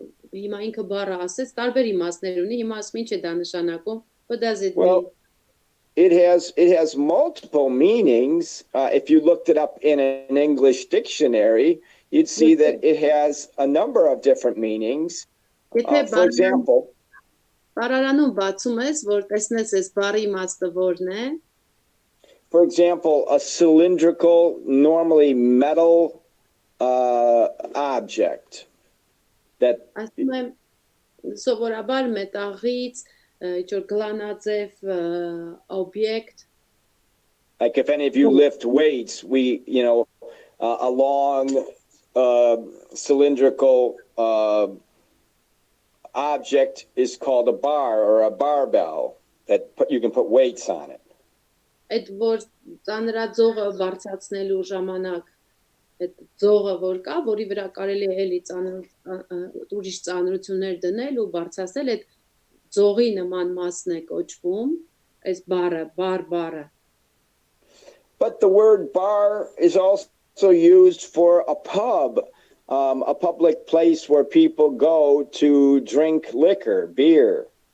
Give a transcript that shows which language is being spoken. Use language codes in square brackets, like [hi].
[hy] Հիմա ինքը բառը ասեց, տարբեր իմաստներ ունի, հիմա ասում ինչ է դա նշանակում? [en] What does it mean? Well, it has multiple meanings. If you looked it up in an English dictionary, you'd see that it has a number of different meanings. For example, [hy] Բառարանում բացում ես, որ տեսնես այս բառի իմաստը որն է. [en] For example, a cylindrical, normally metal object. [hy] Ասում եմ սովորաբար մետաղից ինչ-որ գլանաձև օբյեկտ. [en] Like if any of you lift weights, a long cylindrical object is called a bar or a barbell that you can put weights on it. [hy] Այդ որ ծանրաձողը բարձրացնելու ժամանակ այդ ձողը որ կա, որի վրա կարելի է էլի ուրիշ ծանրություններ դնել ու բարձրացնել, այդ ձողի նման մասն է կոչվում, այս բառը. [en] But the word bar is also used for a pub, a public place where people go to drink liquor, beer.